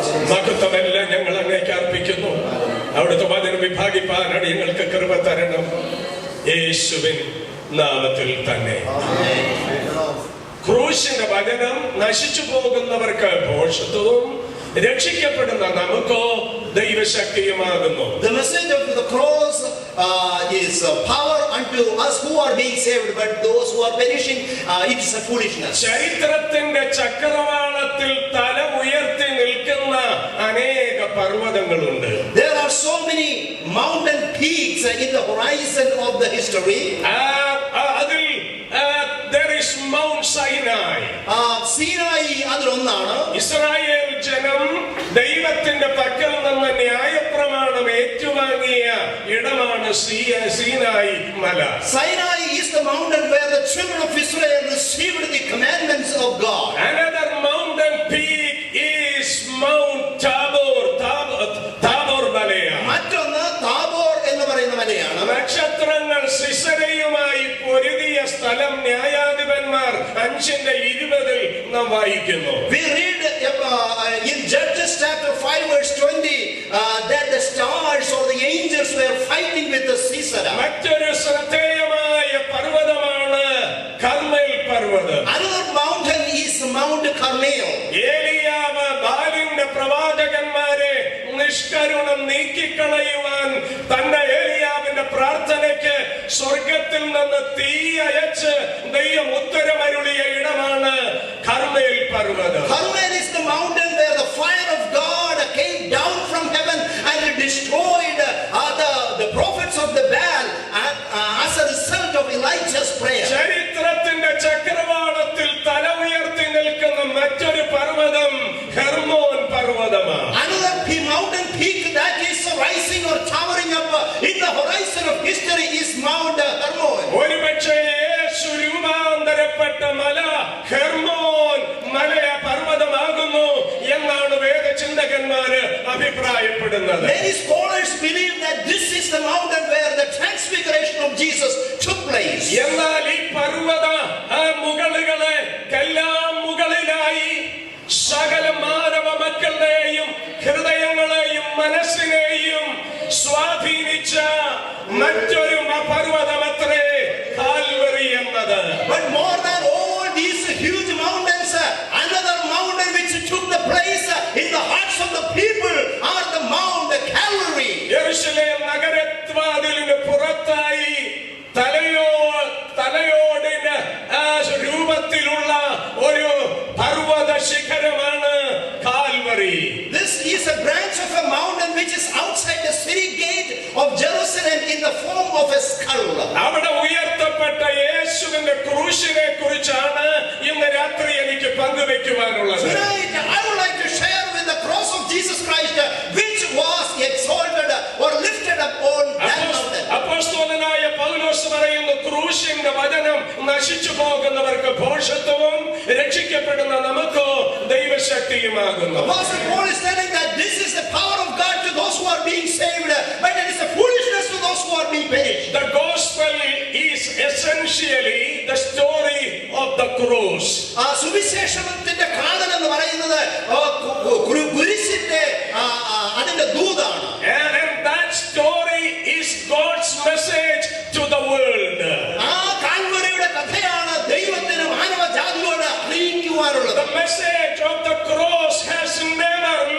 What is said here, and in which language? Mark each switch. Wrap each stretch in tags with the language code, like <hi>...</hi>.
<ml>മഹത്വമെല്ലാം ഞങ്ങൾ അങ്ങേക്ക് അർപ്പിക്കുന്നു. അവിടുത്തെ വചനം വിഭാഗിപ്പാൻ അടിയങ്ങൾക്ക് കൃപ തരണം, യേശുവിൻ നാമത്തിൽ തന്നെ. ക്രൂശിന്റെ വചനം നശിച്ചു പോകുന്നവർക്ക് ഭോഷത്വവും രക്ഷിക്കപ്പെടുന്ന നമുക്കോ ദൈവശക്തിയുമാകുന്നു.</ml> <en>The message of the cross is power unto us who are being saved, but those who are perishing, it is a foolishness.</en> <ml>ചരിത്രത്തിന്റെ ചക്രവാളത്തിൽ തല ഉയർത്തി നിൽക്കുന്ന അനേക പർവ്വതങ്ങളുണ്ട്.</ml> <en>There are so many mountain peaks in the horizon of the history.</en> <ml>അതിൽ</ml> <en>there is Mount Sinai.</en> <ml>സീനായി അതിലൊന്നാണ്. Israel ജനം ദൈവത്തിന്റെ പക്കൽ നിന്ന് ന്യായപ്രമാണം ഏറ്റുവാങ്ങിയ ഇടമാണ് സീനായി മല.</ml> <en>Sinai is the mountain where the children of Israel received the commandments of God. Another mountain peak is Mount Tabor.</en> <ml>Tabor മലയാണ്. മറ്റൊന്ന് താബോർ എന്ന് പറയുന്ന മലയാണ്. നക്ഷത്രങ്ങൾ സിസരയുമായി പൊരുതിയ സ്ഥലം ന്യായാധിപന്മാർ 5:20 നാം വായിക്കുന്നു.</ml> <en>We read in Judges chapter 5 verse 20 that the stars or the angels were fighting with the Sisera.</en> <ml>മറ്റൊരു ശ്രദ്ധേയമായ പർവ്വതമാണ് കർമ്മേൽ പർവ്വതം.</ml> <en>Another mountain is Mount Carmel.</en> <ml>ഏലിയാവ് ബാലിന്റെ പ്രവാചകന്മാരെ നിഷ്കരുണം നീക്കിക്കളയുവാൻ തന്റെ ഏലിയാവിന്റെ പ്രാർത്ഥനയ്ക്ക് സ്വർഗത്തിൽ നിന്ന് തീ അയച്ച് ദൈവം ഉത്തരമരുളിയ ഇടമാണ് കർമ്മേൽ പർവ്വതം.</ml> <en>Carmel is the mountain where the fire of God came down from heaven and destroyed the prophets of the Baal as a result of Elijah's prayer.</en> <ml>ചരിത്രത്തിന്റെ ചക്രവാളത്തിൽ തല ഉയർത്തി നിൽക്കുന്ന മറ്റൊരു പർവ്വതം Hermon പർവ്വതമാണ്.</ml> <en>Another mountain peak that is rising or towering up in the horizon of history is Mount Hermon.</en> <ml>ഒരുപക്ഷേ യേശു രൂപാന്തരപ്പെട്ട മല Hermon മലയ പർവ്വതമാകുന്നു എന്നാണ് വേദചിന്തകന്മാര് അഭിപ്രായപ്പെടുന്നത്.</ml> <en>Many scholars believe that this is the mountain where the transfiguration of Jesus took place.</en> <ml>എന്നാൽ ഈ പർവ്വത മുകളുകളെ എല്ലാം മുകളിലായി സകല മാനവ മക്കളുടെയും ഹൃദയങ്ങളെയും മനസ്സിനെയും സ്വാധീനിച്ച മറ്റൊരു പർവ്വതമത്രേ കാൽവറി എന്നത്.</ml> <en>But more than all these huge mountains, another mountain which took the place in the hearts of the people are the Mount Calvary.</en> <ml>യെരൂശലേം നഗരവാതിലിന് പുറത്തായി തലയോടിന് രൂപത്തിലുള്ള ഒരു പർവ്വത ശിഖരമാണ് Calvary.</ml> <en>This is a branch of a mountain which is outside the city gate of Jerusalem in the form of a skull.</en> <ml>അവിടെ ഉയർത്തപ്പെട്ട യേശുവിന്റെ ക്രൂശിനെ കുറിച്ചാണ് ഇന്ന് രാത്രി എനിക്ക് പങ്കുവെക്കുവാനുള്ളത്.</ml> <en>Tonight I would like to share with the cross of Jesus Christ which was exalted or lifted up on that mountain.</en> <ml>അപ്പോസ്തലനായ പൗലോസ് പറയുന്നു, ക്രൂശിന്റെ വചനം നശിച്ചു പോകുന്നവർക്ക് ഭോഷത്വവും രക്ഷിക്കപ്പെടുന്ന നമുക്കോ ദൈവശക്തിയുമാകുന്നു.</ml> <en>Apostle Paul is telling that this is the power of God to those who are being saved, but it is a foolishness to those who are being perished. The gospel is essentially the story of the cross.</en> <ml>സുവിശേഷത്തിന്റെ കാതൽ എന്ന് പറയുന്നത് കുരിശിന്റെ അതിന്റെ ദൂതാണ്.</ml> <en>And that story is God's message to the world.</en> <ml>ആ കാൽവരിയുടെ കഥയാണ് ദൈവത്തിന് മാനവജാതിയോട് അറിയിക്കുവാനുള്ളത്.</ml> <en>The message of the cross has never</en>